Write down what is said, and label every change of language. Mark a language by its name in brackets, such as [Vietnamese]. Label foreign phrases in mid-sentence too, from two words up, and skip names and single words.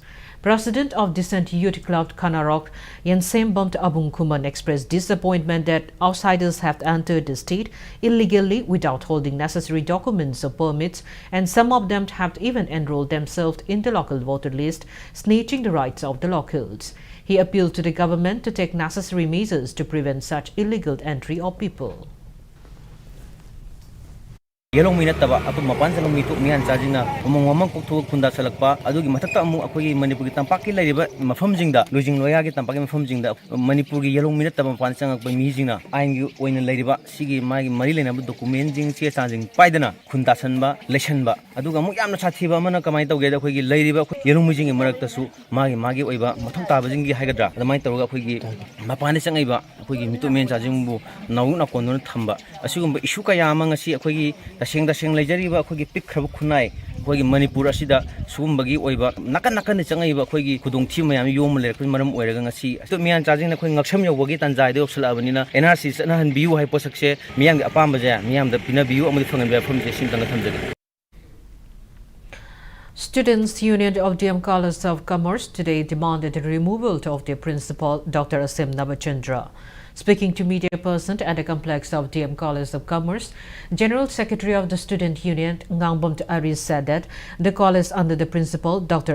[English] President of Decent Youth Club Kanarok, Yansem Bumt Abung Kuman, expressed disappointment that outsiders have entered the state illegally without holding necessary documents or permits, and some of them have even enrolled themselves in the local voter list, snatching the rights of the locals. He appealed to the government to take necessary measures to prevent such illegal entry of people. [Manipuri] Yelong minat taba ato mapan sa mitu mihan sa jingna umong kuktu kunda salakpa adugi matakta amu akogi Manipur gi tampaki laiba mafam jingda lojing loya gi tampaki mafam jingda Manipur gi yelong minat taba mapan sang akpa mi jingna ain gi oina laiba sigi magi mari lena document jing che sanjing paidana khunda sanba lesanba aduga mu yamna sathiba mana kamai tawge da akogi laiba yelong mi jing marakta su magi oiba mathong taba jing gi haigadra adamai tawga akogi mapan sangaiba akogi mitu men sa jingbu nau na konno thamba asigumba issue ka yama ngasi akogi daseng lejariba akogi pikhrab khunai ꯑꯩꯈꯣꯏꯒꯤ ꯃꯅꯤꯄꯨꯔ ꯑꯁꯤꯗ ꯁꯤꯒꯨꯝꯕꯒꯤ ꯑꯣꯏꯕ ꯅꯥꯀꯟ ꯆꯪꯉꯛꯏꯕ ꯑꯩꯈꯣꯏꯒꯤ ꯈꯨꯗꯣꯡꯊꯤꯕ ꯃꯌꯥꯝ ꯌꯣꯝꯕ ꯂꯩꯔꯛꯄꯅ ꯃꯔꯝ ꯑꯣꯏꯔꯒ ꯉꯁꯤ ꯃꯤꯌꯥꯟꯆꯥꯁꯤꯡꯅ ꯑꯩꯈꯣꯏ ꯉꯛꯁꯝ ꯌꯧꯕꯒꯤ ꯇꯥꯟꯖꯥꯗ ꯌꯧꯁꯜꯂꯛꯑꯕꯅꯤꯅ NRC ꯆꯠꯅꯍꯟꯕꯤꯌꯨ ꯍꯥꯏꯕ ꯄꯣꯠꯁꯛꯁꯦ ꯃꯤꯌꯥꯝꯒꯤ ꯑꯄꯥꯝꯕꯁꯦ ꯃꯤꯌꯥꯝꯗ ꯄꯤꯅꯕꯤꯌꯨ ꯑꯃꯗꯤ ꯐꯪꯍꯟꯕꯤꯌꯨ ꯃꯐꯝꯁꯦ ꯁꯤꯃꯇꯪꯒ ꯊꯝꯖꯒꯦ. [English] Students' Union of DM College of Commerce today demanded the removal of their principal, Dr. Asim Nabachandra. Speaking to media person at the complex of DM College of Commerce, General Secretary of the Student Union, Ngangbom Aris, said that the college under the principal, Dr.